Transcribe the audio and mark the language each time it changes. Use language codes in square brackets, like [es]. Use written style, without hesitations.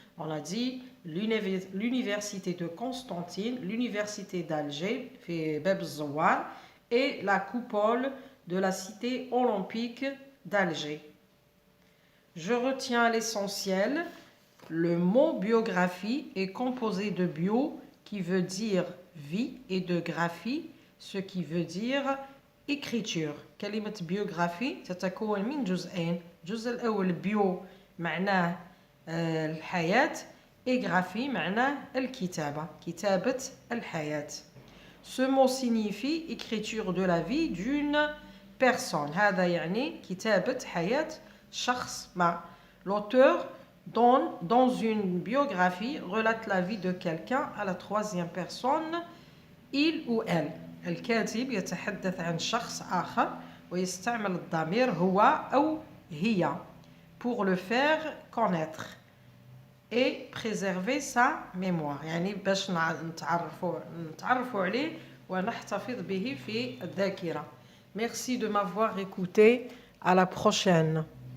[fr] On a dit l'université de Constantine, l'université d'Alger, fait Bab Zouar, et la coupole de la cité olympique d'Alger. Je retiens l'essentiel. Le mot biographie est composé de bio qui veut dire vie et de graphie ce qui veut dire écriture. [ar] كلمة بيوغرافي تتكون من جزئين. الجزء الأول بيو معناه الحياة [fr] et graphie [ar] معناه الكتابة كتابة الحياة. [fr] Ce mot signifie écriture de la vie d'une personne. [ar] هذا يعني كتابة حياة شخص ما. [fr] L'auteur dans une biographie relate la vie de quelqu'un à la troisième personne, il ou elle. [ar] الكاتب يتحدث عن شخص آخر ويستعمل الضمير هو أو هي [fr] pour le faire connaître et préserver sa mémoire. [ar] يعني باش نتعرفوا عليه ونحتفظ به في الذاكرة. [fr] Merci de m'avoir écouté. À la prochaine.